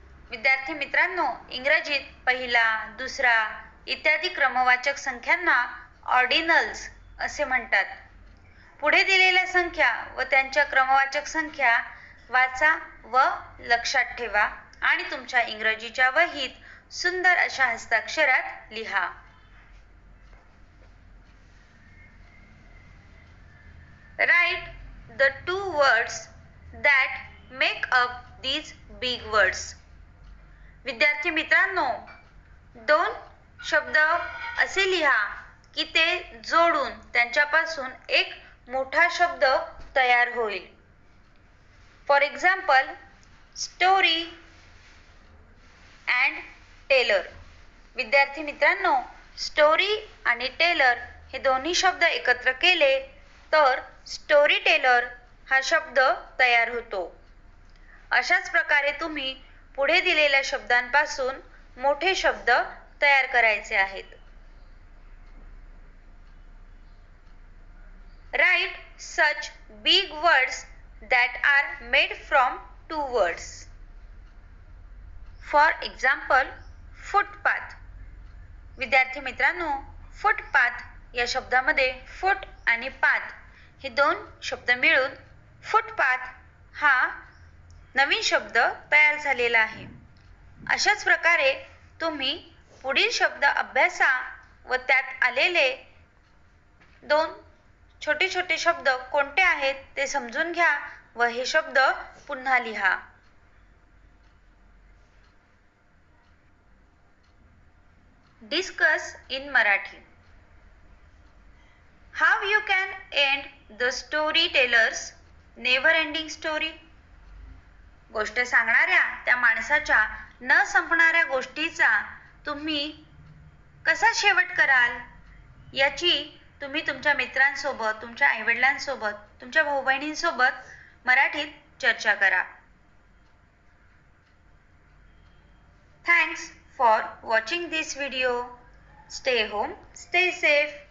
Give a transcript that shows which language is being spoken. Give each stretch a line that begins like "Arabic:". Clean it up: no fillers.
Marathi: विद्यार्थी मित्रांनो, इंग्रजीत पहिला, दुसरा इत्यादी क्रमवाचक संख्यांना ऑर्डिनल्स असे म्हणतात. पुढे दिलेल्या संख्या व त्यांच्या क्रमवाचक संख्या वाचा व लक्षात ठेवा आणि तुमच्या इंग्रजीच्या वहीत सुंदर अशा हस्ताक्षरात लिहा.
English: Write the two words that make up these big words.
Marathi: विद्यार्थी मित्रांनो, दोन शब्द असे लिहा की ते जोडून त्यांच्यापासून एक मोठा शब्द तयार होईल.
English: For example, story and teller.
Marathi: विद्यार्थी मित्रांनो, स्टोरी आणि टेलर हे दोन्ही शब्द एकत्र केले तर स्टोरी टेलर हा शब्द तयार होतो. अशाच प्रकारे तुम्ही पुढे दिलेल्या शब्दांपासून मोठे शब्द तयार करायचे आहेत.
English: Write such big words that are made from two words. For example, footpath.
Marathi: विद्यार्थी मित्रांनो, फुटपाथ या शब्दामध्ये फूट आणि पाथ हे दोन शब्द मिळून फुटपाथ हा नवीन शब्द तयार झालेला आहे. अशाच प्रकारे तुम्ही पुढील शब्द अभ्यासा व त्यात आलेले दोन छोटे छोटे शब्द कोणते आहेत ते समजून घ्या व हे शब्द पुन्हा लिहा.
English: Discuss in Marathi. How you can end the storyteller's never-ending story?
Marathi: गोष्ट सांगणाऱ्या त्या माणसाच्या न संपणाऱ्या गोष्टीचा तुम्ही कसा शेवट कराल याची तुम्ही तुमच्या मित्रांसोबत, तुमच्या आईवडिलांसोबत, तुमच्या भाऊ बहिणींसोबत मराठीत चर्चा करा.
English: Thanks for watching this video. Stay home, stay safe.